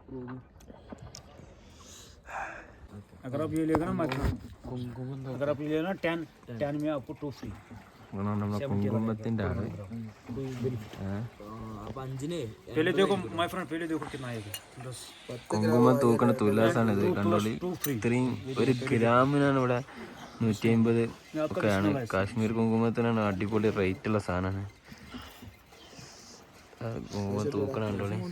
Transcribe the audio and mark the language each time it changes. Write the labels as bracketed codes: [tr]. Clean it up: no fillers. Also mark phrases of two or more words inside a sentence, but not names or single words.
[hi] अगर आप ये लेगा ना अगर आप ये लेना 10 में आपको 2 फ्री. [ml] കുങ്കുമത്തിന്റെ ആണ്. [hi] पहले देखो [en] my friend, [hi] पहले देखो कितना आएगा. [ml] കുങ്കുമം തൂക്കണ തുലാസാണ് ഇത്. കണ്ടോളി, ഇത്രയും 1 ഗ്രാമിനാണ് ഇവിടെ 150 ഒക്കെയാണ്. കാശ്മീർ കുങ്കുമത്തിനാണ് അടിപൊളി റേറ്റുള്ള സാധനമാണ്. കുങ്കുമം തൂക്കണ കണ്ടോളി.